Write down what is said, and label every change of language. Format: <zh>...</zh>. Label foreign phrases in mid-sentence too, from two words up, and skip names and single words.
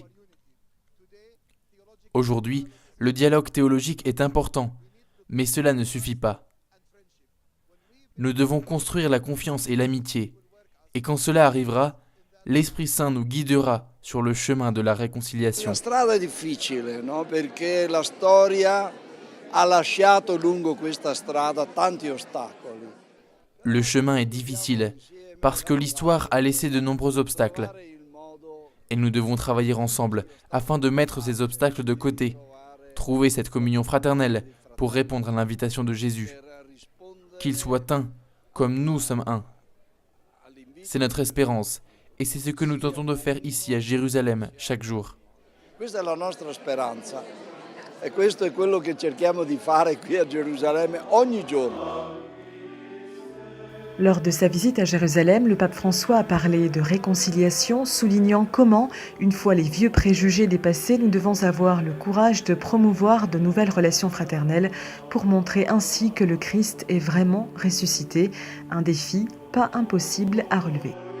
<fr>Aujourd'hui, le dialogue théologique est important, mais cela ne suffit pas. Nous devons construire la confiance et l'amitié, et quand cela arrivera, l'Esprit Saint nous guidera sur le chemin de la réconciliation.</fr> <it>La strada è difficile, no? Perché la storia ha lasciato lungo questa strada tanti ostacoli.</it> <fr>Le chemin est difficile, parce que l'histoire a laissé de nombreux obstacles. Et nous devons travailler ensemble afin de mettre ces obstacles de côté, trouver cette communion fraternelle pour répondre à l'invitation de Jésus. Qu'il soit un, comme nous sommes un. C'est notre espérance, et c'est ce que nous tentons de faire ici à Jérusalem chaque jour.</fr> <it>Questa è la nostra speranza, e questo è quello che cerchiamo di fare qui a Gerusalemme ogni giorno.</it> <fr>Lors de sa visite à Jérusalem, le pape François a parlé de réconciliation, soulignant comment, une fois les vieux préjugés dépassés, nous devons avoir le courage de promouvoir de nouvelles relations fraternelles pour montrer ainsi que le Christ est vraiment ressuscité, un défi pas impossible à relever.</fr>